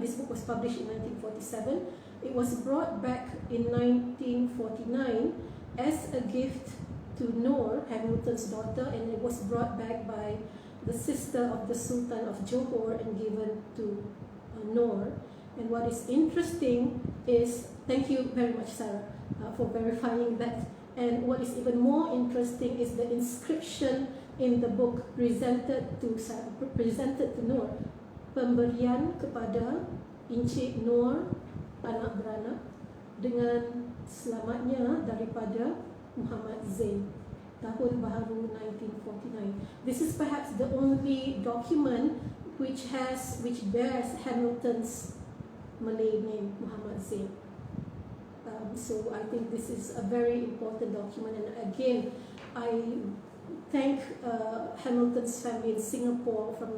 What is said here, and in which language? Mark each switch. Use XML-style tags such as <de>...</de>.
<en>This book was published in 1947. It was brought back in 1949 as a gift to Noor, Hamilton's daughter, and it was brought back by the sister of the Sultan of Johor and given to Noor. And what is interesting is, thank you very much, Sarah, for verifying that. And what is even more interesting is the inscription in the book presented to Noor.</en> <ms>Pemberian kepada Encik Noor, anak beranak, dengan selamatnya daripada Muhammad Zain, tahun baharu 1949.</ms> <en>This is perhaps the only document which bears Hamilton's Malay name, Muhammad Zain. So I think this is a very important document, and again, I thank Hamilton's family in Singapore.</en>